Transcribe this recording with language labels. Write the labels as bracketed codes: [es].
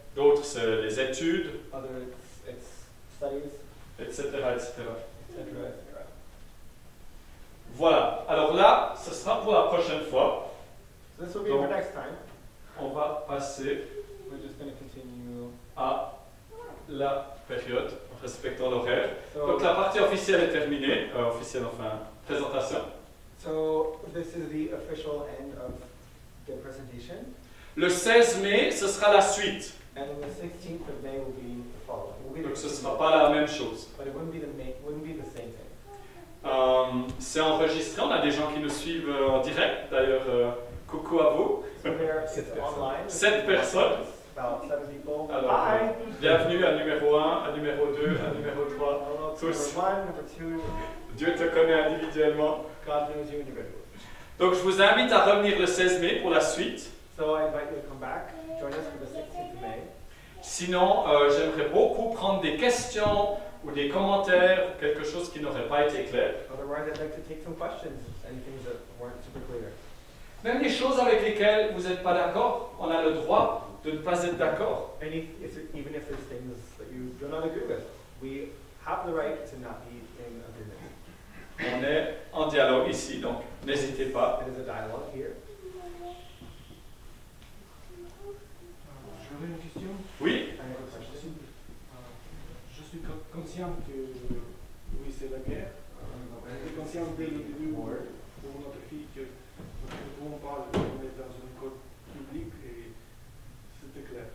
[fr] d'autres c'est les études, [en] Other it's studies, [fr] etc., etc. etc. Voilà, alors là, ce sera pour la prochaine fois. [en] So this will be for next time. [fr] On va passer [en] We're just going to continue. [fr] à la période, en respectant l'horaire. [en] So, [fr] Donc la partie officielle est terminée, officielle enfin, présentation. [en] so this is the official end of the presentation, [fr] Le 16 mai, ce sera la suite. [en] and then the 16th of May will be the following. Will be the [fr] Donc ce ne sera [en] continuation, [fr] pas la même chose. [en] but it wouldn't be the same thing. [fr] C'est enregistré, on a des gens qui nous suivent en direct, d'ailleurs coucou à vous. [en] So there, it's online. [fr] 7 personnes. [en] About 7 people. [fr] Alors, [en] Hi. [fr] bienvenue à numéro 1, à numéro 2, à numéro 3. [en] Hello, to [fr] Tous. [en] number 1, number 2. [fr] Dieu te connaît individuellement. [en] God knows you individually. [fr] Donc je vous invite à revenir le 16 mai pour la suite. [en] So I invite you to come back, join us for the 16th of May. [fr] Sinon, j'aimerais beaucoup prendre des questions ou des commentaires, quelque chose qui n'aurait pas été clair. [en] Otherwise, I'd like to take some questions, any things that weren't super clear. [fr] Même les choses avec lesquelles vous n'êtes pas d'accord, on a le droit de ne pas être d'accord. [en] Even if there's things that you do not agree with, we have the right to not be in agreement. [fr] On est en dialogue ici, donc n'hésitez pas. [en] It is a dialogue here. [fr] J'aurais une question. Oui, [en] I have a question. [fr] Je suis conscient que oui, c'est la guerre. J'étais conscient dès le début pour notre fille que quand on parle, on est dans une école publique et c'était clair.